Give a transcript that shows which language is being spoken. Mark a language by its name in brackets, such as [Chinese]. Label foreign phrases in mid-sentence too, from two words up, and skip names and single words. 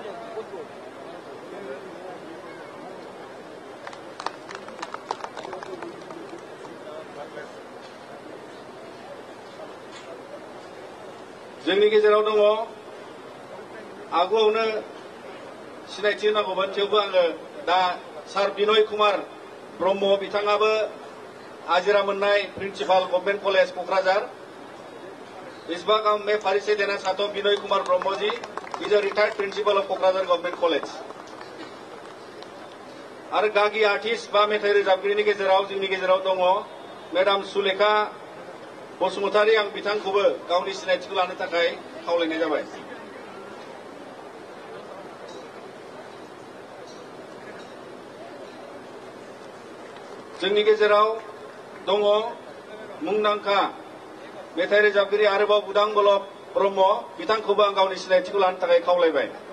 [Bodo] जोंनि गेजेराव दङ आगुआवनो सिनायथि होनांगौमोन, थेवबो आङो दा सार बिनय कुमार ब्रह्म बिथाङाबो आजिरा मोननाय [English] Principal Government College [Bodo] क'क्राझार। [Hindi] इस बार मैं परिचय देना चाहता हूं बिनय कुमार ब्रह्म जी, [English] is a retired principal of [Hindi] क'क्राझार गवर्नमेंट कॉलेज। [Bodo] आरो गागि आर्टिस्ट बा मेथाइ रोजाबगिरिनि गेजेराव जोंनि गेजेराव दङ मेडाम सुलेखा बसुमतारी, आं बिथांखौबो गावनि सिनायथिखौ लानो थाखाय खावलायनाय जाबाय। जोंनि गेजेराव दङ मुंदांखा मेथाइ रोजाबगिरि आरोबाव बुदां बल्लभ ब्रह्म, बिथांखौबो आं गावनि सिनायथिखौ लानो थाखाय खावलायबाय।